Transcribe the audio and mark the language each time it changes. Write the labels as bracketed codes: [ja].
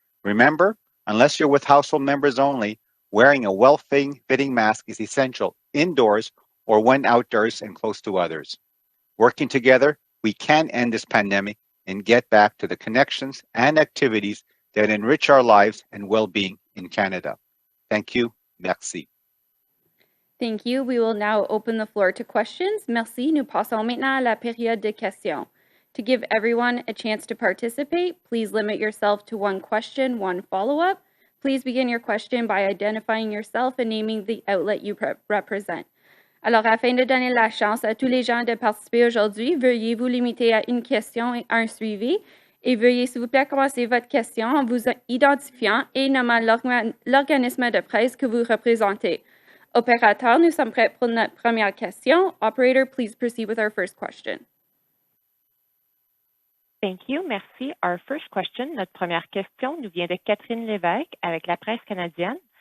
[en] Remember, unless you're with household members only, wearing a well-fitting mask is essential indoors or when outdoors and close to others. Working together, we can end this pandemic and get back to the connections and activities that enrich our lives and well-being in Canada. Thank you. [fr] Merci. [en] Thank you. We will now open the floor to questions. [fr] Merci. Nous passons maintenant à la période de questions. [en] To give everyone a chance to participate, please limit yourself to one question, one follow-up. Please begin your question by identifying yourself and naming the outlet you represent. [fr] Alors, afin de donner la chance à tous les gens de participer aujourd'hui, veuillez vous limiter à une question et un suivi. Et veuillez, s'il vous plaît, commencer votre question en vous identifiant et nommant l'organisme de presse que vous représentez. Opérateur, nous sommes prêts pour notre première question. [en] Operator, please proceed with our first question. Thank you. [fr] Merci. [en] Our first question, [fr] notre première question nous vient de Catherine Lévesque avec la presse canadienne.